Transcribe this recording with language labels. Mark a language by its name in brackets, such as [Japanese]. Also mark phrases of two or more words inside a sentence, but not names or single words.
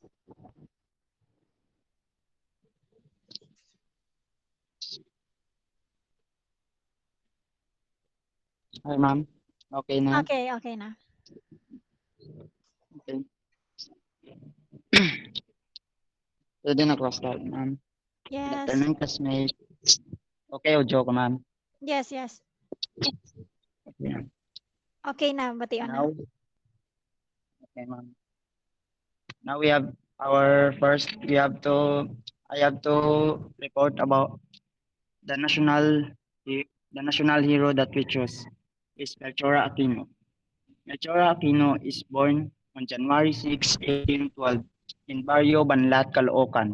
[English] Hi, ma'am. Okay na? Okay, okay na. [Filipino] Okay. Pwede na cross-start, ma'am. Good [English] Yes. afternoon, classmates. Okay, audio ko, ma'am. Yes, yes. Okay, ma'am. [Filipino] Okay na, bation na. [English] Now, okay, ma'am. Now we have our first, I have to report about the national hero that we choose is Melchora Aquino. Melchora Aquino is born on January 6, 1812 in Barrio Banlat, Caloocan.